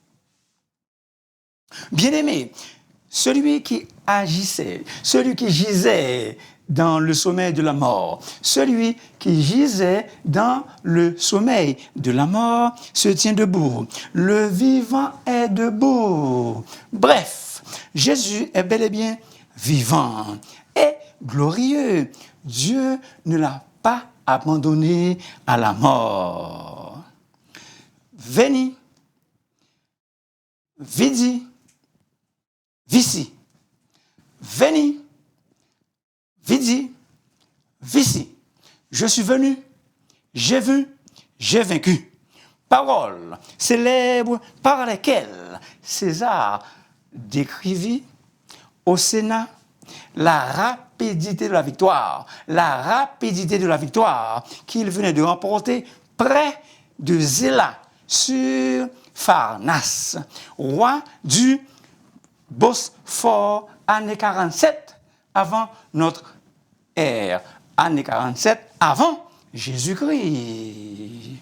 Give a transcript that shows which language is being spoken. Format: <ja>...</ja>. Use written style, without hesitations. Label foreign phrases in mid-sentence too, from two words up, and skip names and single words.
<fr>Bien-aimé, celui qui agissait, celui qui gisait dans le sommeil de la mort, celui qui gisait dans le sommeil de la mort se tient debout. Le vivant est debout. Bref, Jésus est bel et bien vivant et glorieux. Dieu ne l'a pas abandonné à la mort.</fr> <la>Veni, vidi, vici. Veni, vidi, vici.</la> <fr>Je suis venu, j'ai vu, j'ai vaincu. Paroles célèbres par lesquelles César décrivit au Sénat la rapidité de la victoire qu'il venait de remporter près de Zéla sur Pharnace, roi du Bosphore, année 47 avant notre ère, année 47 avant Jésus-Christ.</fr>